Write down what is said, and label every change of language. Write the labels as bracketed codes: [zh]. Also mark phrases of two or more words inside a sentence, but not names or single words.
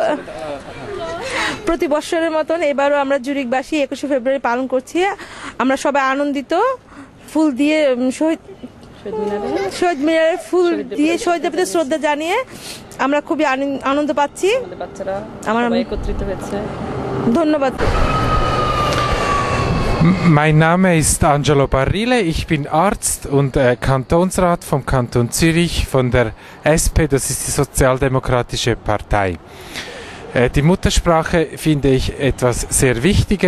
[bn] প্রতি বছরের মতন এবারও আমরা জুরিকবাসী 21শে ফেব্রুয়ারি পালন করছি। আমরা সবাই আনন্দিত। ফুল দিয়ে শহীদ মিনারে ফুল দিয়ে শহীদদের প্রতি শ্রদ্ধা জানিয়ে আমরা খুবই আনন্দ পাচ্ছি। আমার একত্রিত হয়েছে। ধন্যবাদ। [de] Mein Name ist Angelo Barrile, ich bin Arzt und Kantonsrat vom Kanton Zürich von der SP, das ist die Sozialdemokratische Partei. Die Muttersprache finde ich etwas sehr Wichtiges.